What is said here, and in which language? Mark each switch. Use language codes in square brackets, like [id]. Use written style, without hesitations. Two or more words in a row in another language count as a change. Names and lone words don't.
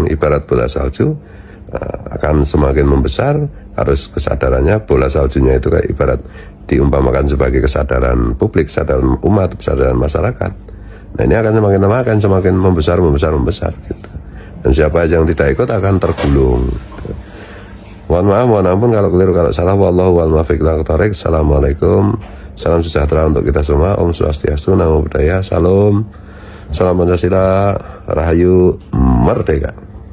[id] Ibarat bola salju akan semakin membesar, harus kesadarannya bola saljunya itu kayak ibarat diumpamakan sebagai kesadaran publik, kesadaran umat, kesadaran masyarakat. Nah, ini akan semakin lama akan semakin membesar gitu. Dan siapa yang tidak ikut akan tergulung gitu. Mohon maaf, mohon ampun kalau keliru, kalau salah. [ar] والله الموفق إلى أقوم الطريق. [id] Assalamualaikum, salam sejahtera untuk kita semua. Om Swastiastu, Namo Buddhaya, Salam, Salam Pancasila, Rahayu, Merdeka.